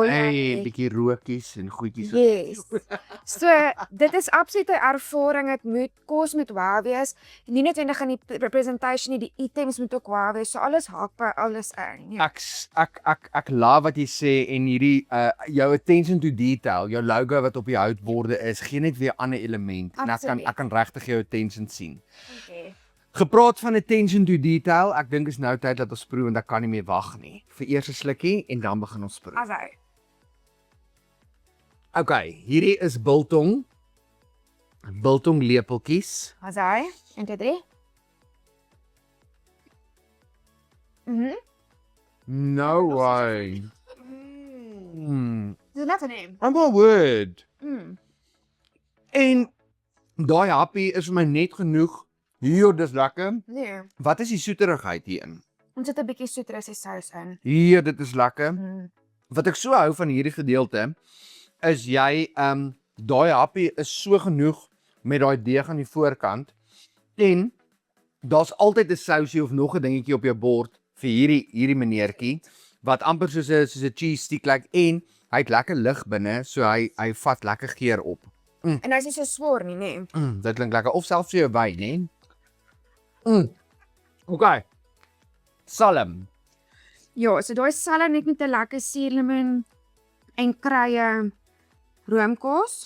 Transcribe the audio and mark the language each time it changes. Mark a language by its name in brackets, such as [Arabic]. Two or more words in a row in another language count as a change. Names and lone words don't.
[Afrikaans] Hey, bietjie rookies en goedjies. Yes. So dit is absolute ervaring. Dit moet kos moet wow wees. Nie noodwendig in die presentation nie, die items moet ook wow wees. So alles hak by alles in. Ja. Ek love wat jy sê en hierdie jou [English] attention to detail, [Afrikaans] jou logo wat op die houtborde is, gee net weer 'n ander element en ek kan regtig jou attention sien. Okay. Gepraat van [English] attention to detail, [Afrikaans] ek dink is nou tyd dat ons proe want ek kan nie meer wag nie. Vir eers 'n slukkie en dan begin ons proe. Asai. Okay, hierdie is biltong. Biltong lepeltjies. Asai. 1 2 3. [English] No way. [Afrikaans] Dis lekker neem. [English] I'm a word. Mm. [Afrikaans] En daai happie is vir my net genoeg. Hier, dis lekker. Nee. Wat is die soeterigheid hierin? Ons sit 'n bietjie citrus sous in. Hier, dit is lekker. Mm. Wat ek so hou van hierdie gedeelte is jy daai happie is so genoeg met daai deeg aan die voorkant en daar's altyd 'n sousie of nog 'n dingetjie op jou bord vir hierdie meneertjie wat amper soos 'n [English] cheese stick [Afrikaans] lyk en hy het lekker lig binne, so hy vat lekker geur op. En hy's nie so swaar nie, nee. Dit klink lekker of selfs vir jou wyn, hè? Okay. Salm. Ja, so daai salm net met 'n lekker suurlemoen en kruie roomkos.